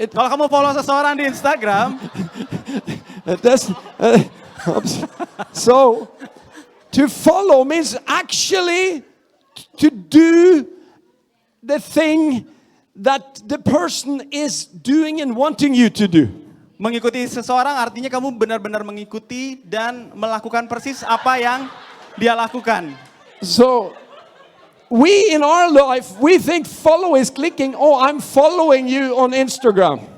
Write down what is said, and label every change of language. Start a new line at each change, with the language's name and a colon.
Indonesian: Kalau kamu follow seseorang di Instagram,
English: so to follow means actually to do the thing that the person is doing and wanting you to do.
Indonesian: mengikuti seseorang artinya kamu benar-benar mengikuti dan melakukan persis apa yang dia lakukan.
English: So we in our life, we think follow is clicking, oh, I'm following you on Instagram.